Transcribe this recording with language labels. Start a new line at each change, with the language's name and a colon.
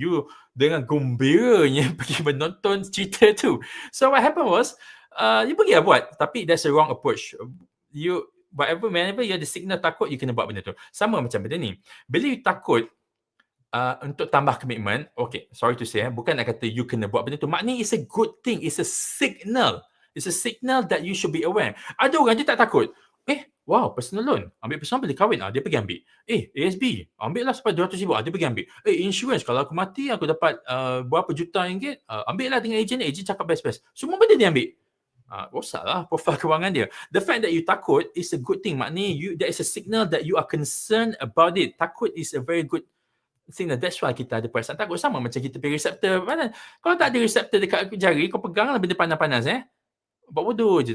Malay: You dengan gembiranya pergi menonton cerita tu.
English: So what happened was, you pergi lah buat.
Malay: Tapi
English: that's a wrong approach. Whenever you
Malay: ada signal takut, you kena buat benda tu. Sama macam benda ni. Bila you takut untuk tambah komitmen,
English: okay, sorry to say,
Malay: bukan nak kata you kena buat benda tu. Maknanya
English: it's a good thing. It's a signal. It's a signal that you should be aware.
Malay: Ada orang dia tak takut. Wow, personal loan. Ambil personal boleh kahwin. Dia pergi ambil. ASB. Ambil lah sampai 200,000. Dia pergi ambil. Insurance. Kalau aku mati, aku dapat berapa juta ringgit. Ambil lah dengan ejen. Ejen cakap best-best. Semua benda dia ambil. Rosak lah profil kewangan dia.
English: The fact that you
Malay: takut
English: is a good thing.
Malay: Maknanya
English: there is a signal that you are concerned about it. Takut is a very good signal. That's why
Malay: kita ada perasaan takut. Sama macam kita pergi reseptor. Kalau tak ada reseptor dekat jari, kau pegang lah benda panas-panas. Buat bodoh je.